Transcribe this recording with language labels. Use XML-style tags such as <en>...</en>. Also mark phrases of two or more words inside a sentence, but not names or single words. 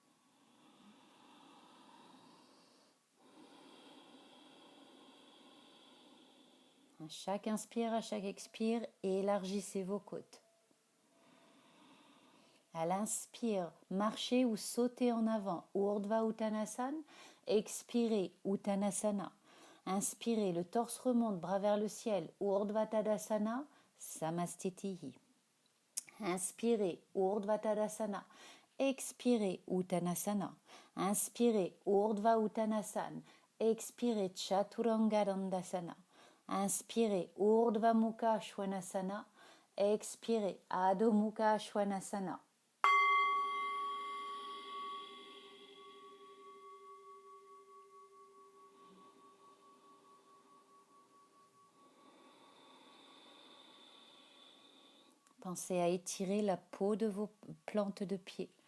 <fr>À chaque inspire, à chaque expire, élargissez vos côtes. À l'inspire, marchez ou sautez en avant, Urdhva Uttanasana. Expirez, Uttanasana. Inspirez, le torse remonte, bras vers le ciel, Urdhva Tadasana, Samastitihi. Inspirez, Urdhva Tadasana. Expirez, Uttanasana. Inspirez, Urdhva Uttanasana. Expirez, Chaturanga Dandasana. Inspirez, Urdhva Mukha Svanasana. Expirez, Adho Mukha Svanasana. Pensez à étirer la peau de vos plantes de pied.</fr>